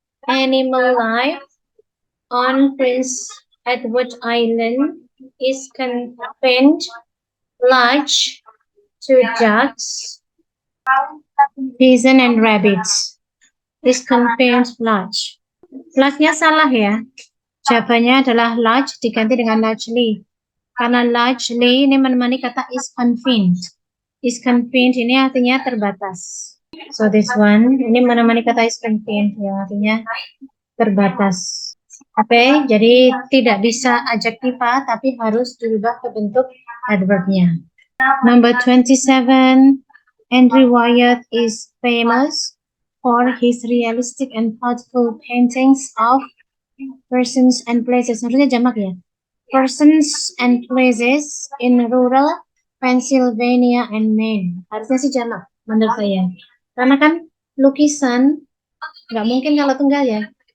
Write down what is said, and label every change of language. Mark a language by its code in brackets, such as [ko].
[en] Animal life on Prince Edward Island is confined large to ducks, bison and rabbits. Is confined large. [id] Large-nya salah ya. Jawabannya adalah large diganti dengan largely. Karena largely ini menemani kata is confined. Is confined ini artinya terbatas. [en] So this one [id] ini menemani kata is confined yang artinya terbatas. Oke, jadi tidak bisa adjektiva tapi harus dirubah ke bentuk adverbnya. [en] Number 27. Henry Wyatt is famous for his realistic and thoughtful paintings of persons and places. [id] Harusnya jamak ya. [en] Persons and places in rural Pennsylvania and Maine. [id] Harusnya sih jamak menurut saya. Karena kan lukisan nggak mungkin kalau tunggal ya.